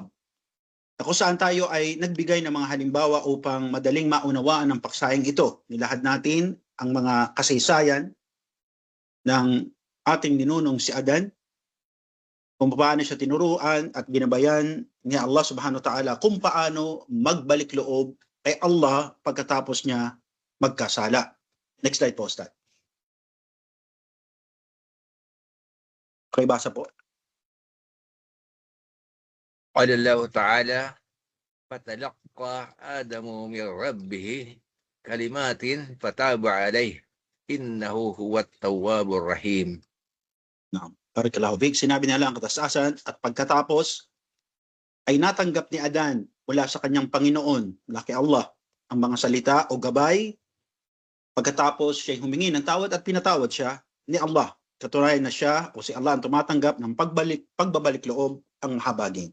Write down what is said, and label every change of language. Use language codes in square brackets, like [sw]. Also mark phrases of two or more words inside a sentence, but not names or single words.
[tl] Kung saan tayo ay nagbigay ng mga halimbawa upang madaling maunawaan ang paksayang ito. Nilahad natin ang mga kasaysayan ng ating ninunong si Adan, kung paano siya tinuruan at ginabayan ni Allah [ar] سبحانه وتعالى [tl] kung paano magbalik loob kay Allah pagkatapos niya magkasala. [en] Next slide [tl] po, Ustad. Okay, basa po. [ar] قال الله تعالى فتلقى آدم من ربه كلمات فتاب عليه إنه هو التواب الرحيم. نعم. بارك الله فيك. [tl] Sinabi niya lang ang katasasan at pagkatapos ay natanggap ni Adan mula sa kanyang Panginoon, mula kay Allah, ang mga salita o gabay. Pagkatapos siya humingi ng tawad at pinatawad siya ni Allah. Katunayan na siya o si Allah ang tumatanggap ng pagbabalik loob ang mahabagin.